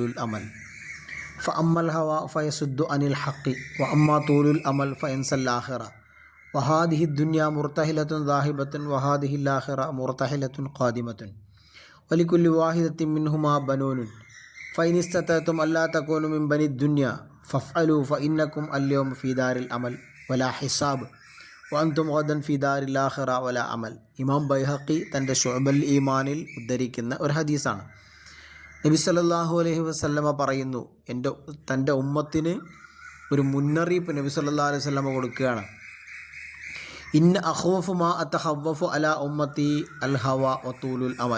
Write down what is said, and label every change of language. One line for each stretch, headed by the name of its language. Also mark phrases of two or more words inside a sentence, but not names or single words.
Arabic: الأمل فأما الهوى فيصد عن الحق وأما طول الأمل فينسى الآخرة وهذه الدنيا مرتحلة ذاهبة وهذه الآخرة مرتحلة قادمة ولكل واحدة منهما بنون فإن استطعتم ألا تكونوا من بني الدنيا فافعلوا فإنكم اليوم في دار الأمل ولا حساب وأنتم غدا في دار الآخرة ولا عمل.
Malayalam: ഇമാം ബൈഹഖി തൻ്റെ ശുഅബൽ ഈമാനിൽ ഉദ്ധരിക്കുന്ന ഒരു ഹദീസാണ്. നബി
Arabic: صلى الله عليه وسلم
Malayalam: പറയുന്നു, തൻ്റെ ഉമ്മത്തിന് ഒരു മുന്നറിയിപ്പ് നബി
Arabic: صلى الله عليه وسلم
Malayalam: കൊടുക്കുകയാണ്.
Arabic: إن أخوف ما أتخوف على أمتي الهوى وطول الأمل.